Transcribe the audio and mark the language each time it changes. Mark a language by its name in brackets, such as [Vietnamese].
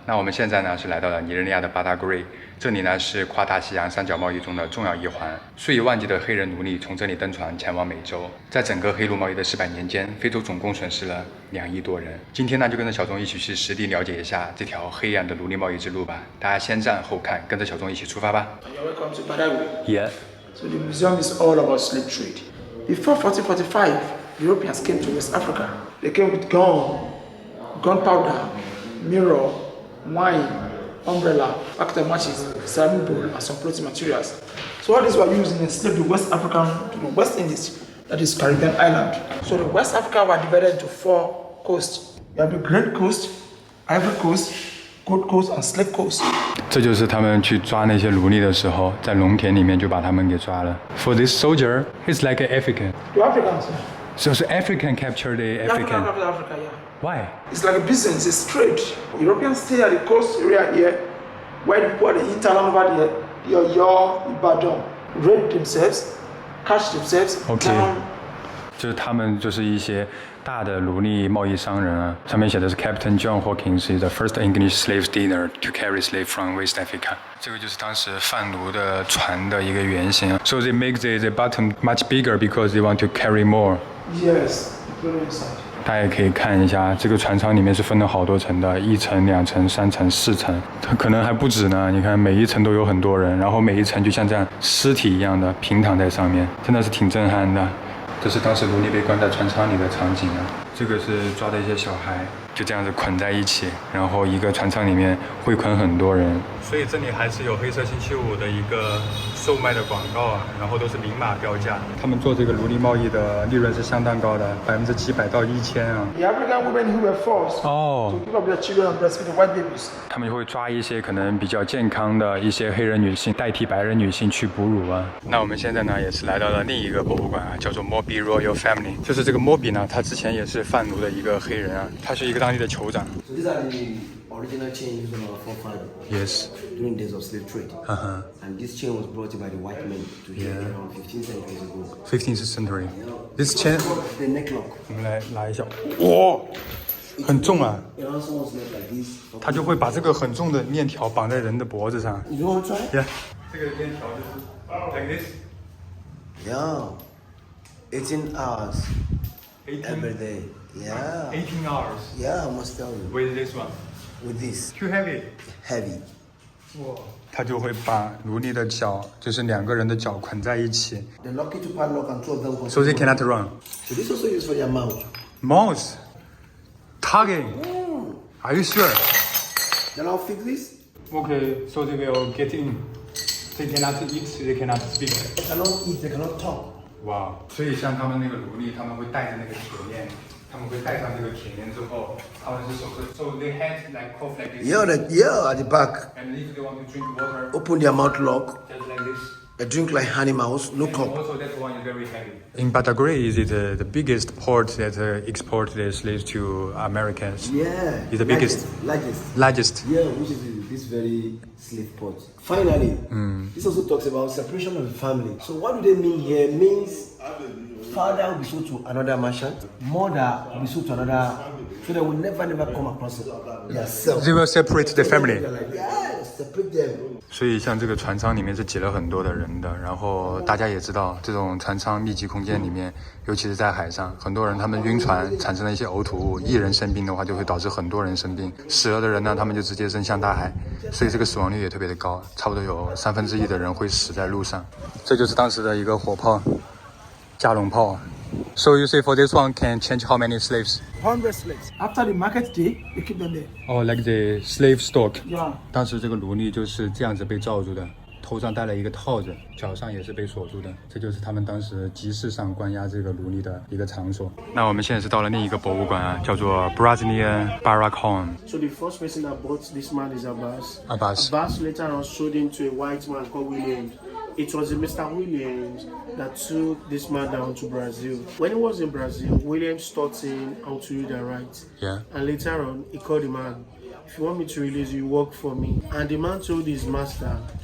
[Chinese] 那我们现在呢是来到了尼日利亚的巴达格瑞，这里呢是跨大西洋三角贸易中的重要一环。数以万计的黑人奴隶从这里登船前往美洲。在整个黑奴贸易的400年间，非洲总共损失了2亿多人。今天呢就跟着小钟一起去实地了解一下这条黑暗的奴隶贸易之路吧。大家先赞后看，跟着小钟一起出发吧。 [English] You're welcome to Badagry. Yeah. So the museum is all about slave trade. Before 1445, Europeans came to West Africa. They came with gunpowder, mirror, wine, umbrella, packet matches, ceramic bowl, and some clothing materials. So all these were used in enslaved the West African to the West Indies, that is Caribbean island. So the West Africa were divided into 4 coasts. You have the Great Coast, Ivory Coast, Gold Coast, and Slave Coast. [Chinese] 这就是他们去抓那些奴隶的时候，在农田里面就把他们给抓了。 [English] For this soldier, he's like an African. The Africans, So African captured the African. Africa, yeah. Why? It's like a business, it's trade. Europeans stay at the coast area here, where the people at the hinterland over there, your Ibadan, raid themselves, catch themselves. Okay. [Chinese] 就是他们就是一些大的奴隶贸易商人啊，上面写的是 Captain John Hawkins is the first English slave dealer to carry slave from West Africa。这个就是当时贩奴的船的一个原型。 [English] So they make the bottom much bigger because they want to carry more. Yes, very inside. [Chinese] 大家也可以看一下，这个船舱里面是分了好多层的，1层、2层、3层、4层，它可能还不止呢。你看每一层都有很多人，然后每一层就像这样尸体一样的平躺在上面，真的是挺震撼的。这是当时奴隶被关在船舱里的场景啊。这个是抓的一些小孩，就这样子捆在一起，然后一个船舱里面会捆很多人。所以这里还是有黑色星期五的一个售卖的广告啊，然后都是明码标价。他们做这个奴隶贸易的利润是相当高的，700%到1000啊。 [English] The African women who were forced Oh. to give up their children and breastfeed the white babies. [Chinese] 他们就会抓一些可能比较健康的一些黑人女性代替白人女性去哺乳啊。那我们现在呢也是来到了另一个博物馆啊，叫做 Mobi Royal Family。就是这个 Mobi 呢，他之前也是贩奴的一个黑人啊，他是一个当地的酋长。 [English] So these are the original chains from our forefathers. Yes. During days of slave trade. Uh-huh. And this chain was brought by the white men to here around 15th century ago. 15th century. This chain. The neck lock. [Chinese] 我们来拿一下。哇，很重啊！ [English] It also was made like this. [Chinese] 他就会把这个很重的链条绑在人的脖子上。 [English] You want to try? Yeah. [Chinese] 这个链条就是 like this. [English] Yeah. 18 hours 18 every day. Yeah. 18 hours. Yeah, I must tell you. With this one. With this Too heavy. heavy. [Chinese] 哇。他就会把奴隶的脚，就是2个人的脚捆在一起。 [English] The lucky to padlock and 2 of them. So they cannot run. So this also used for their mouth. Mouse. Tugging. Are you sure? Then I'll fix this. Okay, so they will get in. They cannot eat, they cannot speak. They cannot eat, they cannot talk. [Chinese] 哇，所以像他们那个奴隶，他们会带着那个铁链，他们会带上这个铁链之后，他们是手是 so they had like cough like this. [English] Yeah, at the back. And if they want to drink water, Open their mouth lock. just like this. They drink like animals, no And cup. also that one is very heavy. In Badagry, is it the biggest port that export the slaves to Americans? Yeah. It's the biggest. Largest. Largest. Yeah, which is this very slave port. Finally, this also talks about separation of the family. So what do they mean here? It means father will be sold to another merchant, mother will be sold to another, so they will never come across themselves. They will separate the family. They're like, yeah, separate them. [Chinese] 所以像这个船舱里面是挤了很多的人的，然后大家也知道，这种船舱密集空间里面，尤其是在海上，很多人他们晕船产生了一些呕吐物，一人生病的话就会导致很多人生病，死了的人呢，他们就直接扔向大海，所以这个死亡率也特别的高，差不多有1/3的人会死在路上。这就是当时的一个火炮，加农炮。 [English] So you say for this one can change how many slaves? 100 slaves. After the market day, they keep them there. Oh, like the slave stock. Yeah. [Chinese] 当时这个奴隶就是这样子被罩住的，头上戴了一个套子，脚上也是被锁住的。这就是他们当时集市上关押这个奴隶的一个场所。那我们现在是到了另一个博物馆啊，叫做 Brazilian Barracoon. [English] So the first person that bought this man is Abbas. Abbas. Abbas later on sold him to a white man called Williams. It was a Mr. Williams that took this man down to Brazil. When he was in Brazil, Williams taught him how to read and write. Yeah. And later on, he called the man, if you want me to release you, work for me. And the man told his master,